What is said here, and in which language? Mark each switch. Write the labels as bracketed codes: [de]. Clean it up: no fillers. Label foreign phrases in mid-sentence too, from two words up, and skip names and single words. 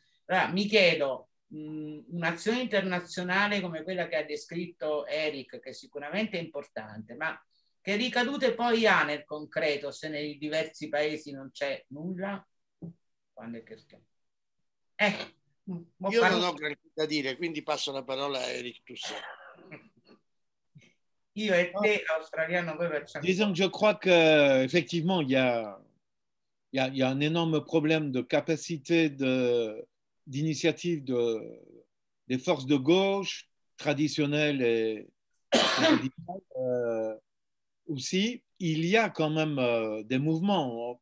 [it] Allora, mi chiedo, un'azione internazionale come quella che ha descritto Eric, che sicuramente è importante, ma che ricadute poi ha nel concreto se nei diversi paesi non c'è nulla? Quando è che stiamo? Io non ho granché da dire, quindi passo la parola a Eric Toussaint. Io e te, australiano, poi facciamo. [fr] Disons que je crois qu'effectivement, il y a un énorme problème de capacité d'initiative des forces de gauche traditionnelles et radicales. Aussi, il y a quand même des mouvements.